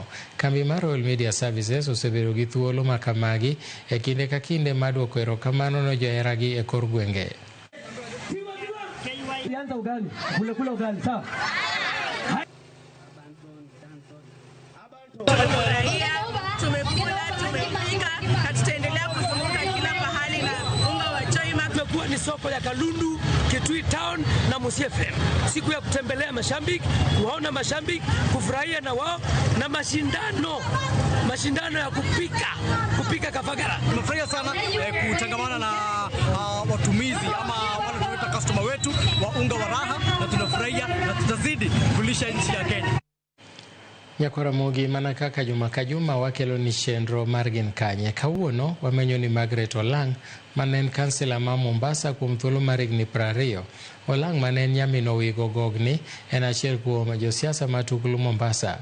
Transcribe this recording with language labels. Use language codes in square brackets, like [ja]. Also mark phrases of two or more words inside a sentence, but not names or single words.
[luo] Kambi mar Royal Media Services osebedo gi thuolo ma kamagi e kinde ka kinde mar duoko erokamano ne joheragi e kor gwenge. [sw] Ni soko ya Kalundu, Kitui Town na Musie FM. Siku ya kutembelea mashabiki, kuwaona mashabiki, kufurahia na wao na mashindano ya kupika kafagara. Tunafurahia sana kutangamana na watumizi ama wale tunaita customer wetu wa unga wa raha, na tunafurahia na tutazidi kulisha nchi ya Kenya. [luo] Nyakwaramogi mana kaka juma ka juma wakelo ni chenro mar gin kanye. Kawuono wamenyo ni Margaret Olang manen kansila ma Mombasa kuom thuolo mar higni 20. Olang manen nyamin Owigo Gogni en achiel kuom josiasa matuklu Mombasa.